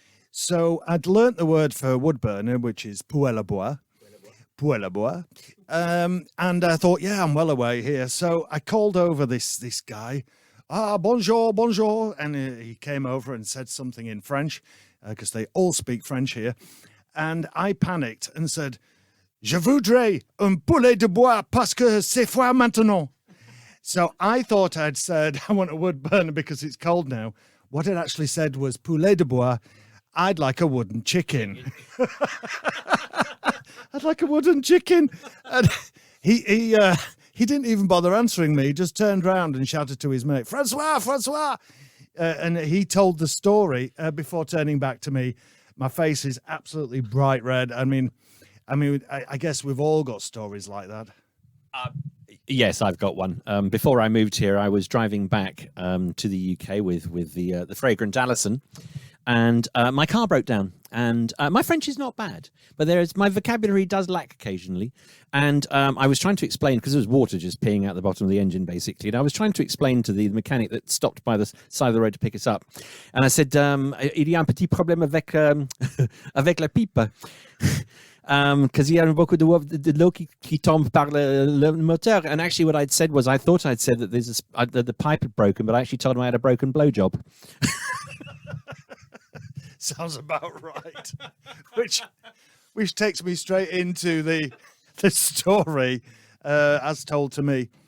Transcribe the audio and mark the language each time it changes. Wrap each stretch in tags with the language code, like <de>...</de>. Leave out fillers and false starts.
<en>So I'd learnt the word for wood burner, which is</en> <fr>poêle à bois. Poêle à bois.</fr> <en>And I thought, yeah, I'm well away here. So I called over this guy.</en> <fr>Bonjour, bonjour.</fr> <en>And he came over and said something in French, because they all speak French here. And I panicked and said,</en> <fr>Je voudrais un poulet de bois parce que c'est froid maintenant.</fr> <en>So I thought I'd said, I want a wood burner because it's cold now. What it actually said was</en> <fr>poulet de bois.</fr> <en>I'd like a wooden chicken. I'd like a wooden chicken. And he didn't even bother answering me. He just turned around and shouted to his mate, Francois. And he told the story before turning back to me. My face is absolutely bright red. I mean, I guess we've all got stories like that. Yes, I've got one. Before I moved here, I was driving back to the UK with the fragrant Alison. And my car broke down, and my French is not bad, but my vocabulary does lack occasionally. And I was trying to explain, because there was water just peeing out the bottom of the engine, basically. And I was trying to explain to the mechanic that stopped by the side of the road to pick us up. And I said,</en> <fr>il y a un petit problème avec la pipe.</fr> <en>Because</en> <fr>il y a beaucoup de l'eau qui tombe par le moteur.</fr> <en>And actually what I'd said was, I thought I'd said that the pipe had broken, but I actually told him I had a broken blowjob. Sounds about right. which takes me straight into the story as told to me.</en>